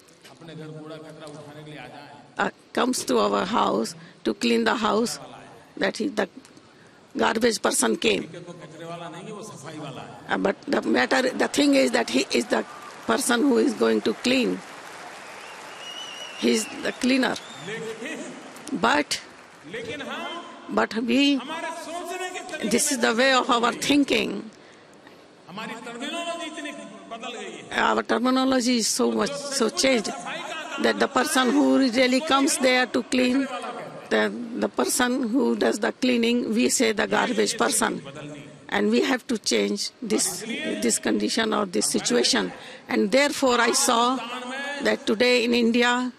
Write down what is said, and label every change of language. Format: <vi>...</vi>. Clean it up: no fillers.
<hi>अपने घर कूड़ा कचरा उठाने के लिए आ जाए</hi> <en>comes to our house to clean the house, that is the garbage person came.</en> <hi>तो कचरे वाला नहीं है वो सफाई वाला है</hi> <en>But the thing is that he is the person who is going to clean. He is the cleaner. But we,</en> <hi>हमारे सोचने के तरीके</hi> <en>this is the way of our thinking.</en> <hi>हमारी टर्मिनोलॉजी इतनी बदल गई है</hi> <en>Our terminology is so changed that the person who really comes there to clean, the person who does the cleaning, we say the garbage person. And we have to change this condition or this situation. And therefore I saw that today in India,</en>